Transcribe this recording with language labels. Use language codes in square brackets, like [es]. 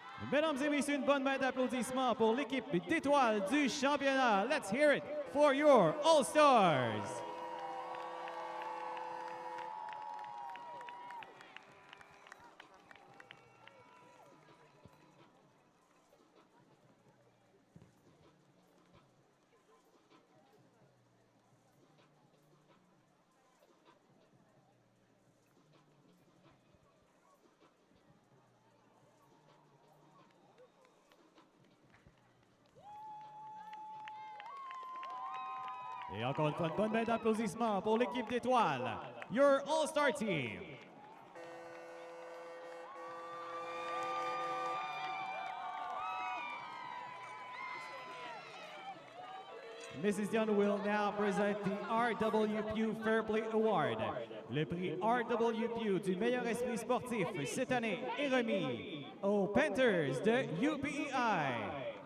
[fr] Mesdames et messieurs, une bonne main d'applaudissements pour l'équipe d'étoiles du championnat. [en] Let's hear it for your All-Stars. [fr] Et encore une fois, une bonne main d'applaudissements pour l'équipe d'étoiles, [en] your All-Star Team. Mrs. Young will now present the RWPU Fair Play Award. [fr] Le prix RWPU du meilleur esprit sportif cette année est remis aux Panthers de UPEI.